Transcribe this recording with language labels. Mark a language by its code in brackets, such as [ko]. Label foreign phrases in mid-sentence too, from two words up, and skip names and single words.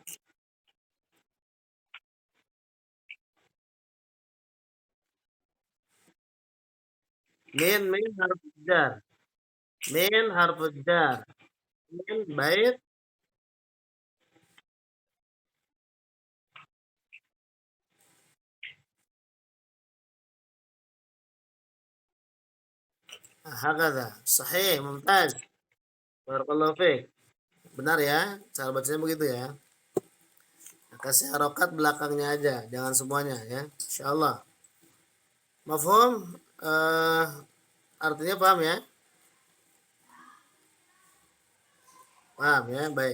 [ar] من حرف جر. من حرف جر. من بيت هكذا. صحيح، ممتاز. بارك الله فيك. [id] Benar ya? Cara bacanya begitu ya. Kasih harokat belakangnya aja, jangan semuanya ya. Insyaallah. Mafhum? Eh, artinya paham ya? Paham ya? Baik.